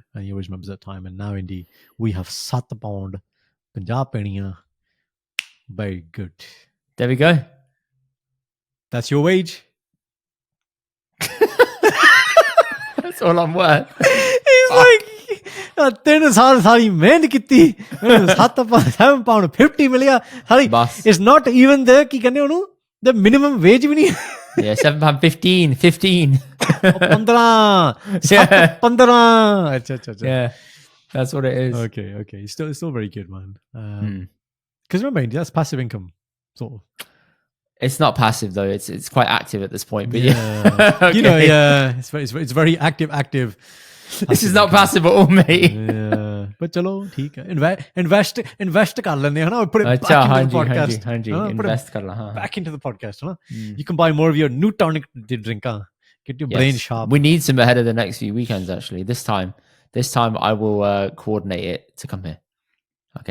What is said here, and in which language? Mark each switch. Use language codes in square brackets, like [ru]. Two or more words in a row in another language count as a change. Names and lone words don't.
[en] And he always remembers that time. And now, Indy, we have Sat Pound Punjab Peniya. Very good. There we go. That's your wage. That's all I'm worth. He's like, [pa] 3 ਸਾਲ ਸਾਰੀ ਮਿਹਨਤ ਕੀਤੀ 7 pound 50 ਮਿਲਿਆ ਸਾਰੀ [en] it's not even the [pa] ਕੀ ਕਹਿੰਦੇ ਉਹਨੂੰ [en] the minimum wage [pa] ਵੀ ਨਹੀਂ [en] Yeah, £7.15. 15. [pa] 15 ਅੱਛਾ [en] Yeah, that's what it is. Okay. It's still very good, man. Because remember, that's passive income, sort of. It's not passive though. It's quite active at this point. But yeah. Okay. You know, yeah, it's very active. This is not passive at all, mate. Yeah, but [pa] chalo, theek hai. Invest kar lene, hai na? [en] Put it back into the podcast. [pa] Invest kar la, haan. [en] Back into the podcast, huh? You can buy more of your Neutonic drink, huh? Get your brain sharp. We need some ahead of the next few weekends. Actually, this time I will coordinate it to come here. Okay.